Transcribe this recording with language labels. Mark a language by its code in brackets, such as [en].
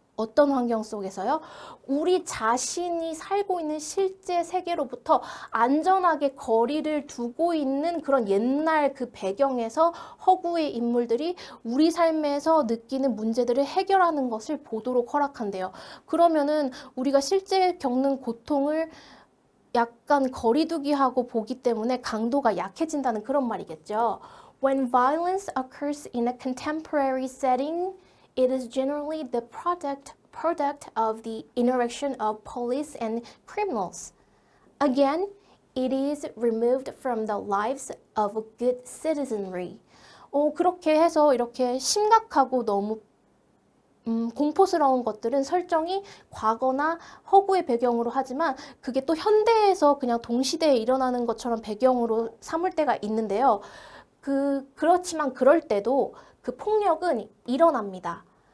[ko] 어떤 환경 속에서요? 우리 자신이 살고 있는 실제 세계로부터 안전하게 거리를 두고 있는 그런 옛날 그 배경에서 허구의 인물들이 우리 삶에서 느끼는 문제들을 해결하는 것을 보도록 허락한대요. 그러면은 우리가 실제 겪는 고통을 약간 거리두기하고 보기 때문에 강도가 약해진다는 그런 말이겠죠. [en] When violence occurs in a contemporary setting, it is generally the product of the interaction of police and criminals. Again, it is removed from the lives of good citizenry. [ko] 그렇게 해서 이렇게 심각하고 너무 공포스러운 것들은 설정이 과거나 허구의 배경으로 하지만 그게 또 현대에서 그냥 동시대에 일어나는 것처럼 배경으로 삼을 때가 있는데요. 그렇지만 그럴 때도 그 폭력은 일어납니다.